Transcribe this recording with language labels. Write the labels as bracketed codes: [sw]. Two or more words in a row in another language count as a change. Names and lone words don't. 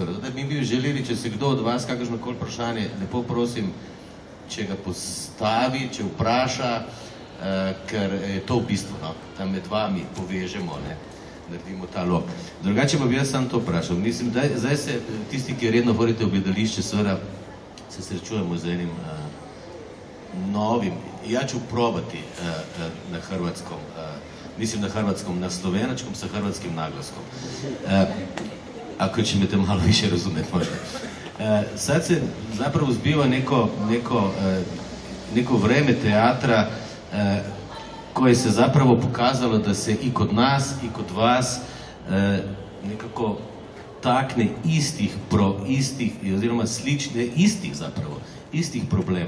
[sl] Da bi mi želeli, če se kdo od vas kakršnokoli vprašanje, lepo prosim, če ga postavi, če vpraša, ker je to v bistvu, no, da med vami povežemo, ne, naredimo ta lok. Drugače pa bi jaz sam to vprašal. Mislim, zdaj se tisti, ki redno hodite v gledališče, seveda se srečujemo z enim novim, [hr] ja ću probati na hrvatskom, mislim na hrvatskom, na slovenačkom sa hrvatskim naglaskom. Ako će me te malo više razumjeti možda. Sad se zapravo zbiva neko vreme teatra koje se zapravo pokazalo da se i kod nas i kod vas nekako takne istih problema.